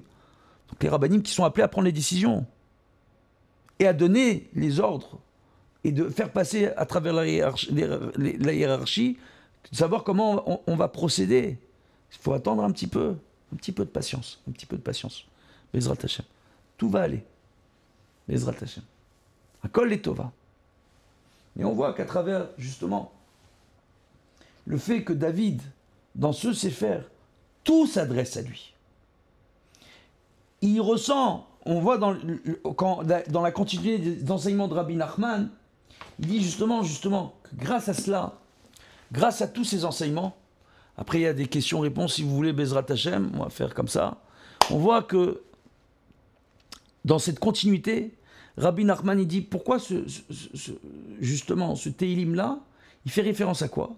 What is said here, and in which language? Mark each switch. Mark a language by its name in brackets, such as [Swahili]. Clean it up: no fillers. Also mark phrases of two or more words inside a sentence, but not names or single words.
[French] Donc les rabbanim qui sont appelés à prendre les décisions et à donner les ordres et de faire passer à travers la hiérarchie, de savoir comment on va procéder. Il faut attendre un petit peu de patience, [Hebrew] בעזרת השם. [French] Tout va aller. [Hebrew] בעזרת השם. הכל לטובה. [French] Et on voit qu'à travers, justement, le fait que David, dans ce Sefer, tout s'adresse à lui. Il ressent, on voit dans la continuité des enseignements de Rabbi Nachman, il dit justement que grâce à cela, grâce à tous ces enseignements, après il y a des questions-réponses, si vous voulez, [Hebrew] בעזרת השם, [French] on va faire comme ça, on voit que dans cette continuité, Rabbi Nachman il dit pourquoi justement ce Teilim-là, il fait référence à quoi?